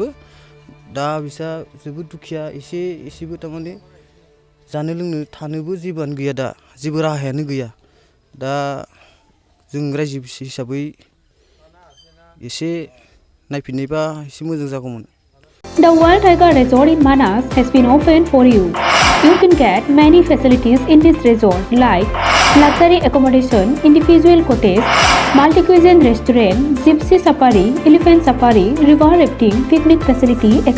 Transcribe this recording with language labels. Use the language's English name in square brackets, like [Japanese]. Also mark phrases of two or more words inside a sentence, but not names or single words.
[Bodo] दा बिसा जोबोद दुखिया, एसेबो थारमाने जानो लोंनो थानोबो जेबोआनो गैया, दा जेबो राहायानो गैया। दा जों रायजो हिसाबै एसे नायफिननायबा एसे मोजां जागौमोन। [English] The Wild Tiger Resort in Manas has been opened for you. You can get many facilities in this resort like luxury accommodation, individual cottage, multi-cuisine restaurant, gypsy safari, elephant safari, river rafting, picnic facility, etc.